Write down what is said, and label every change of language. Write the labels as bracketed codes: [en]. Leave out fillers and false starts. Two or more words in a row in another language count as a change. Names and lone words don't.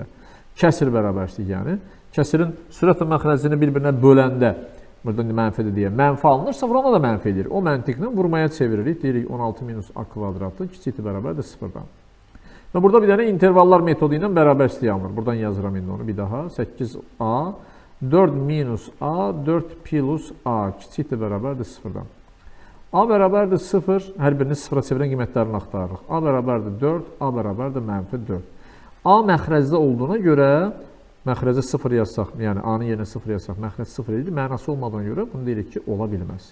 [az] Kəsir bərabərsizlik yəni. Kəsirin sürət və məxrəzini bir-birinə böləndə, burada mənfidir deyə, mənfi alınırsa vuranda da mənfi edirik. O məntiqlə vurmaya çeviririk. Deyirik 16 minus a kvadratı kiçikdir bərabərdir 0-dan. Və burada bir dənə intervallar metodu ilə bərabərsizlik alınır. Buradan yazıram indi onu bir daha. 8a, 4 minus a, 4 plus a kiçikdir bərabərdir 0-dan. A bərabərdir 0, hər birini 0-a çevirən qiymətlərini axtarırıq. A bərabərdir 4, a bərabərdir mənfi 4. A məxrəzdə olduğuna görə, məxrəzə 0 yazsaq, yəni a-nın yerinə 0 yazsaq, məxrəz 0 edir, mənası olmadığına görə bunu deyirik ki, ola bilməz.